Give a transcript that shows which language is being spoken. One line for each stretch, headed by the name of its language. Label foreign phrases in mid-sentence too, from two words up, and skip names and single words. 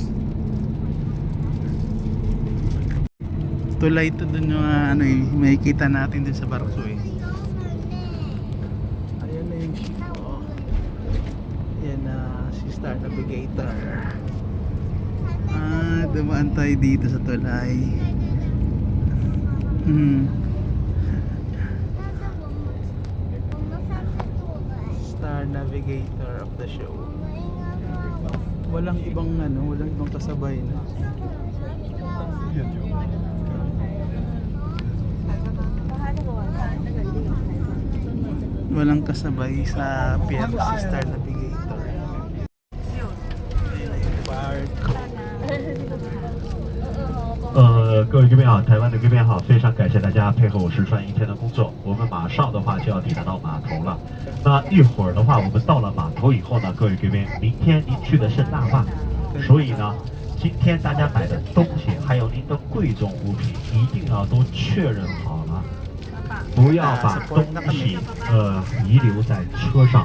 Filipino: Tulay ito dun yung ano eh, makikita natin dun sa barko eh. Ayan na yung ship. Oh. Ayan na si Star Navigator. Dumaan tayo dito sa tulay.
English: Star Navigator of the show.
Filipino: Walang ibang ano, walang ibang kasabay na. Walang kasabay sa pier si Star Navigator. Ayan na yung barko.
Chinese: 各位贵宾好，台湾的贵宾好，非常感谢大家配合我试穿一天的工作，我们马上的话就要抵达到码头了。那一会儿的话，我们到了码头以后呢，各位贵宾，明天您去的是腊八，所以呢，今天大家买的东西还有您的贵重物品，一定要都确认好了，不要把东西遗留在车上。